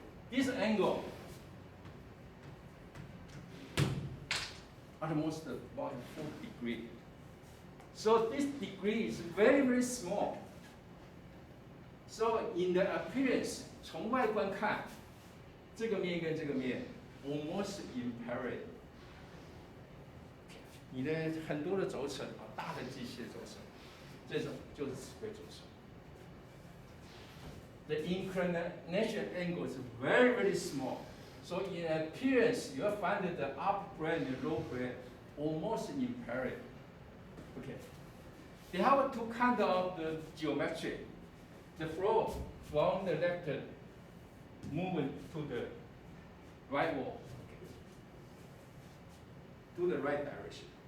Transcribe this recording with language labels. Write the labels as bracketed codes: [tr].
[en] This angle, almost about 4 degrees. So this degree is very, very small. So in the appearance, [zh] 从外观看，这个面跟这个面 [en] almost in parallel。 [zh] 你的很多的轴承啊，大的机械轴承，这种就是指挥轴承。 [en] The inclination angle is very, very small. So in appearance, you will find that the upper plane and the lower plane almost in parallel. Okay. They have two kinds of the geometry. The flow from the left movement to the right wall, okay, to the right direction.